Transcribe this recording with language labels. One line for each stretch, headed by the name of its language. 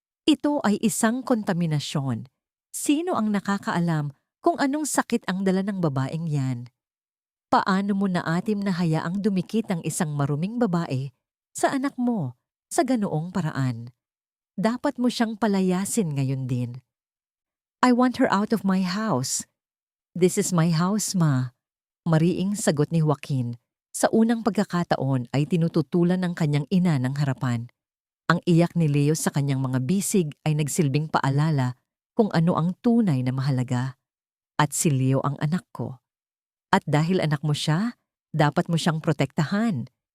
Filipino: Ito ay isang kontaminasyon. Sino ang nakakaalam kung anong sakit ang dala ng babaeng yan? Paano mo naatim na hayaang dumikit ang isang maruming babae sa anak mo sa ganoong paraan? Dapat mo siyang palayasin ngayon din.
English: I want her out of my house. This is my house, ma.
Filipino: Mariing sagot ni Joaquin. Sa unang pagkakataon ay tinututulan ng kanyang ina ng harapan. Ang iyak ni Leo sa kanyang mga bisig ay nagsilbing paalala kung ano ang tunay na mahalaga. At si Leo ang anak ko. At dahil anak mo siya, dapat mo siyang protektahan.